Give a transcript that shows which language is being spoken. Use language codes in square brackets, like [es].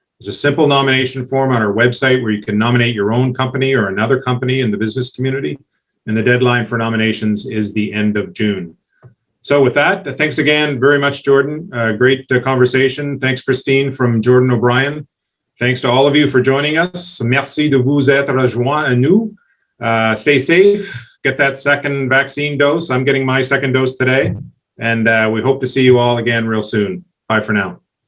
[en] There's a simple nomination form on our website where you can nominate your own company or another company in the business community. And the deadline for nominations is the end of June. So with that, thanks again very much, Jordan. Great conversation. Thanks, Christine from Jordan O'Brien. Thanks to all of you for joining us. [fr] Merci de vous être rejoints à nous. [en] Stay safe. Get that second vaccine dose. I'm getting my second dose today. And we hope to see you all again real soon. Bye for now.